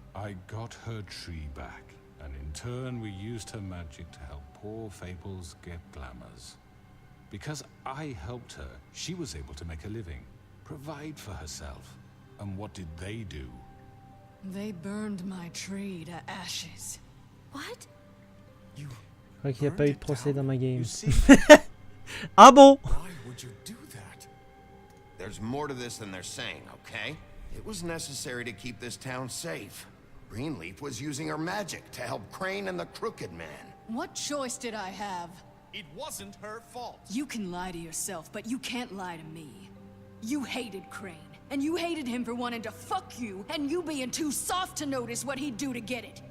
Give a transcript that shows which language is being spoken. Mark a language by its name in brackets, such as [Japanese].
[English] I got her tree back, and in turn we used her magic to help poor Fables get glamours. Because I helped her, she was able to make a living, provide for herself. And what did they do? They burned my tree to ashes. What? [French] Je crois qu'il n'y a pas eu de procès dans ma game. [English] You see? [French] Ah bon? [English] Why would you do that? There's more to this than they're saying, okay? It was necessary to keep this town safe. Greenleaf was using her magic to help Crane and the Crooked Man. What choice did I have? it wasn't her fault. You can lie to yourself, but you can't lie to me. You hated Crane, and you hated him for wanting to fuck you, and you being too soft to notice what he'd do to get it.